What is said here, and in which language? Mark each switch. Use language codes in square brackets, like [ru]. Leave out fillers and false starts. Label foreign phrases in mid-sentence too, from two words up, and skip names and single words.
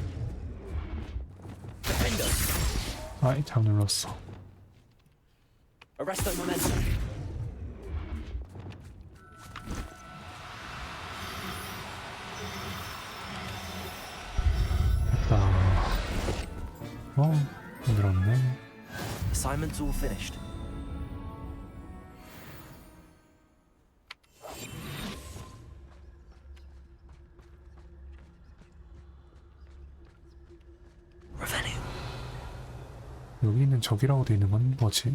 [ko] Defendo. 아이 잘 눌렀어. Arresto momentum. 됐다. 늘었네. [en] Assignment's all finished. [ko] 여기 있는 적이라고 돼 있는 건 뭐지?